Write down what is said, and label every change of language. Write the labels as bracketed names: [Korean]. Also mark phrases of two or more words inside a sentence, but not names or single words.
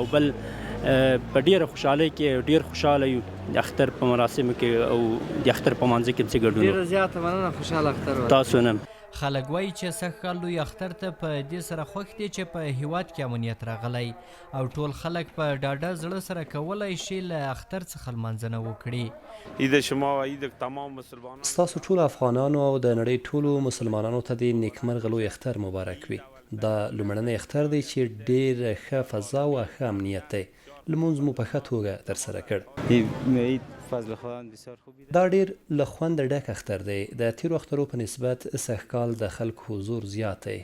[Pashto] او بل په ډېره خوشحالۍ کې ډېر خوشحاله یو د اختر په مراسمو کې او د اختر په مانځه کې چې ګډون. ډېره زیاته مننه، خوشحاله اختر ولرئ. تاسو نه. خلک وایي چې سږ کال لوی اختر ته په دې سره خوښ دي چې په هیواد کې امنیت راغلی او ټول خلک په ډاډه زړه سره کولی شي له اختر څخه لمانځنه وکړي. [Persian] عید شما و عید تمام مسلمانان. [Pashto] ستاسو ټول افغانانو او د نړۍ ټولو مسلمانانو ته د نیکمرغه لوی اختر مبارک وي. دا لومړنی اختر دی چې ډېر ښه فضا او ښه امنیت دی. لمونځ مو په ښه توګه ترسره کړ. دا ډېر له خونده ډک اختر دی. د تیرو اخترو په نسبت سږ کال د خلکو حضور زیات دی.